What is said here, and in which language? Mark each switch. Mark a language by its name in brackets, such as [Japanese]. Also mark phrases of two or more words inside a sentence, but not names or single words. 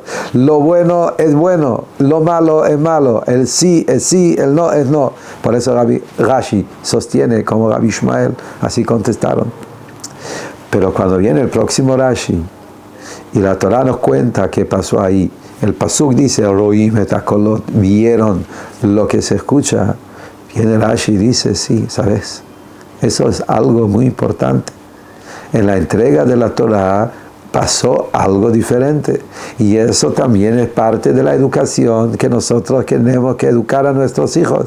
[Spanish] Lo bueno es bueno, lo malo es malo. El sí es sí, el no es no. Por eso Rashi sostiene como Rabbi Ishmael, así contestaron. Pero cuando viene el próximo Rashi, y la Torah nos cuenta qué pasó ahí, el pasuk dice, [Hebrew] רואים את הקולות, [Spanish] vieron lo que se escucha, Viene Rashi y dice, sí, ¿sabes? Eso es algo muy importante. En la entrega de la Torah pasó algo diferente. Y eso también es parte de la educación que nosotros tenemos que educar a nuestros hijos.